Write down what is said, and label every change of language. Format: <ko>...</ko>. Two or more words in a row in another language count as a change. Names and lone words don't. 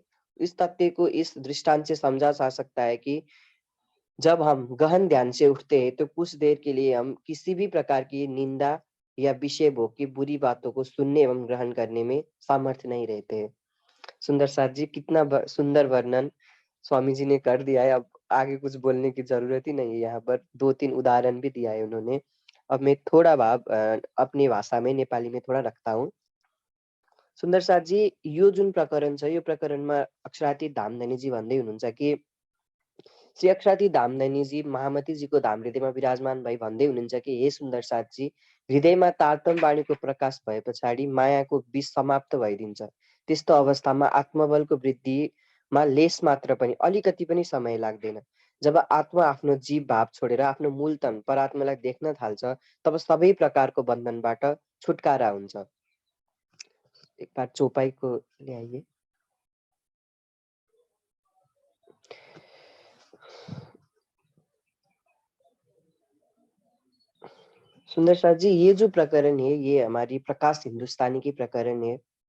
<hi>इस तथ्य को इस दृष्टांत से समझा जा सकता है कि जब हम गहन ध्यान से उठते हैं तो कुछ देर के लिए हम किसी भी प्रकार की निंदा या विषय भोग की बुरी बातों को सुनने एवं ग्रहण करने में सामर्थ्य नहीं रहते हैं। सुंदर साथ जी, कितना सुंदर वर्णन स्वामी जी ने कर दिया है। अब आगे कुछ बोलने की जरूरत ही नहीं है। यहाँ पर 2-3 उदाहरण भी दिया है उन्होंने। अब मैं थोड़ा भाव अपनी भाषा में नेपाली में थोड़ा रखता हूँ।</hi> <ne>सुन्दर साथ जी, यो जुन प्रकरण छ, यो प्रकरणमा अक्षरातीत धामधनीजी भन्दै हुनुहुन्छ कि श्री अक्षरातीत धामधनीजी महामतीजीको धाम हृदयमा विराजमान भई भन्दै हुनुहुन्छ कि हे सुन्दर साथजी, हृदयमा तारतम्य वाणीको प्रकाश भए पछाडि मायाको विष समाप्त भइदिन्छ। त्यस्तो अवस्थामा आत्मबलको वृद्धिमा लेस मात्र पनि अलिकति पनि समय लाग्दैन। जब आत्मा आफ्नो जीव भाव छोडेर आफ्नो मूल तन परात्मालाई देख्न थाल्छ, तब सबै प्रकारको बन्धनबाट छुटकारा हुन्छ।</ne> <hi>एक बार</hi> <ne>चौपाईको ल्याइए।</ne> <hi>सुंदर साथ जी, ये जो प्रकरण है ये हमारी प्रकाश हिंदुस्तानी की प्रकरण है।</hi>